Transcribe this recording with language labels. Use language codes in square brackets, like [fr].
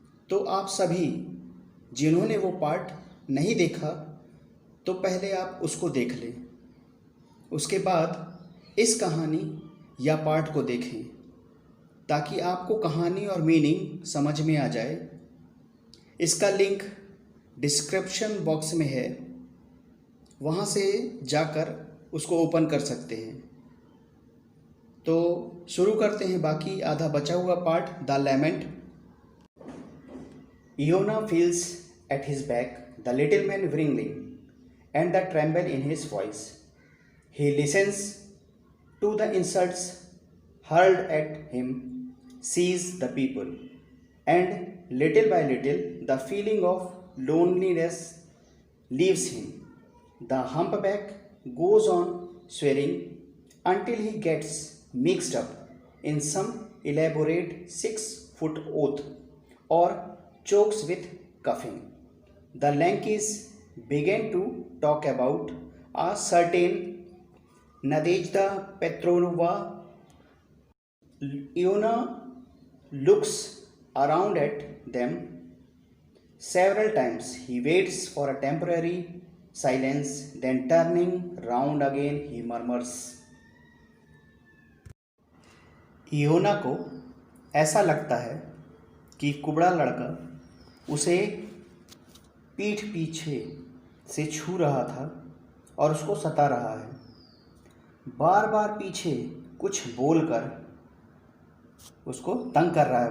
[hi] तो आप सभी जिन्होंने वो पार्ट नहीं देखा तो पहले आप उसको देख लें, उसके बाद इस कहानी या पार्ट को देखें ताकि आपको कहानी और मीनिंग समझ में आ जाए। इसका लिंक डिस्क्रिप्शन बॉक्स में है, वहाँ से जाकर उसको ओपन कर सकते हैं। तो शुरू करते हैं बाकी आधा बचा हुआ part, the लेमेंट। [en] Iona feels at his back the little man wriggling and the tremble in his voice. He listens to the insults hurled at him, sees the people, and little by little the feeling of loneliness leaves him. The humpback goes on swearing until he gets mixed up in some elaborate 6-foot oath or chokes with coughing. The Yankees began to talk about a certain Nadezhda Petrovna. Iona looks around at them several times. He waits for a temporary silence, then turning round again, he murmurs. [hi] इयोना को ऐसा लगता है कि कुबड़ा लड़का उसे पीठ पीछे से छू रहा था और उसको सता रहा है। बार बार पीछे कुछ बोलकर उसको तंग कर रहा है।